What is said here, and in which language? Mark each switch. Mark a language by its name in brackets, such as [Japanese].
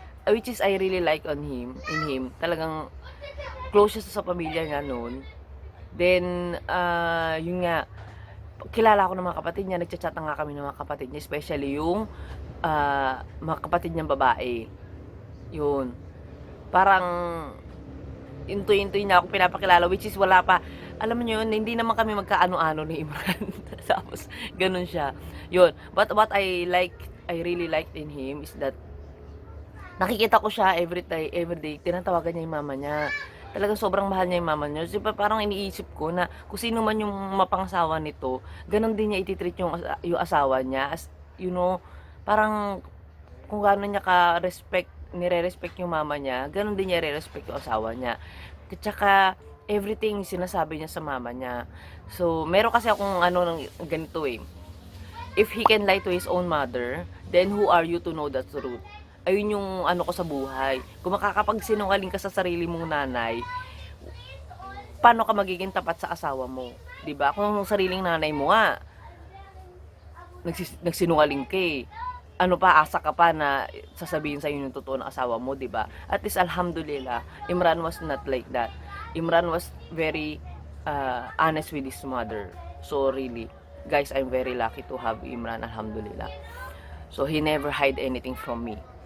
[English] Which is I really like in him. [Filipino] Talagang close siya sa pamilya niya noon. Then, yun nga, kilala ko ng mga kapatid niya, nagchat-chat na nga kami ng mga kapatid niya, especially yung mga kapatid niyang babae. Yun. Parang, intoy-intoy niya ako pinapakilala, which is wala pa. Alam niyo yun, hindi naman kami magkaano-ano ni Imran. Tapos, ganun siya. Yun. [English] But what I really liked in him is that, [Filipino] nakikita ko siya [English] every day, [Filipino] tinatawagan niya yung mama niya. Talagang sobrang mahal niya yung mama niya. Kasi parang iniisip ko na kung sino man yung mapangasawa nito, ganun din niya ititreat yung asawa niya. As, parang kung gano'n niya nire-respect yung mama niya, ganun din niya re-respect yung asawa niya. At saka, everything sinasabi niya sa mama niya. So, meron kasi akong ano ng ganito eh. [English] If he can lie to his own mother, then who are you to know the truth? [Filipino] Ayun yung ano ko sa buhay. Kung makakapagsinungaling ka sa sarili mong nanay, paano ka magiging tapat sa asawa mo? 'Di ba? Kung ang sariling nanay mo nga nagsinungaling ka eh. Ano pa, asa ka pa na sasabihin sa yung totoo ng asawa mo, 'di ba? [English] At least alhamdulillah, Imran was not like that. Imran was very honest with his mother. So really, guys, I'm very lucky to have Imran, alhamdulillah. So he never hide anything from me.